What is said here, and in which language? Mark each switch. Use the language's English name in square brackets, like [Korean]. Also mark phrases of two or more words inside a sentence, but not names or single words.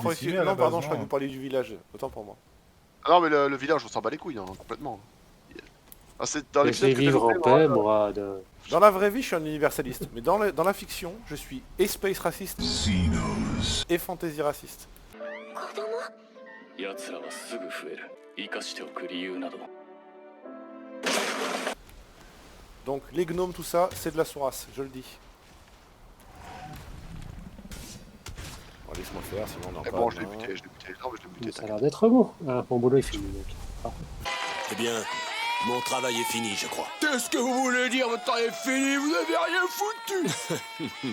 [French] croyais décimés que... à la Non, pardon, base, je croyais que vous parliez du village. Autant pour moi. Ah non, mais le village, on s'en bat les couilles, hein, complètement. Ah, c'est dans Laissez l'épisode que vivre en j'ai paix, fait, Mourad. Dans la vraie vie, je suis un universaliste. Mais dans la fiction, je suis et space raciste et fantasy raciste. [Japanese] 奴らはすぐ増える。生かしておく理由など。 [French] Donc les gnomes, tout ça, c'est de la sourasse, je le dis. Bon, laisse-moi faire, sinon on en Mais parle. bon, je l'ai buté. Non, mais je l'ai buté. Ça a l'air d'être beau. Ah, mon boulot est fini. Donc. Eh bien, mon travail est fini, je crois. Qu'est-ce que vous voulez dire, votre temps est fini, vous avez rien foutu.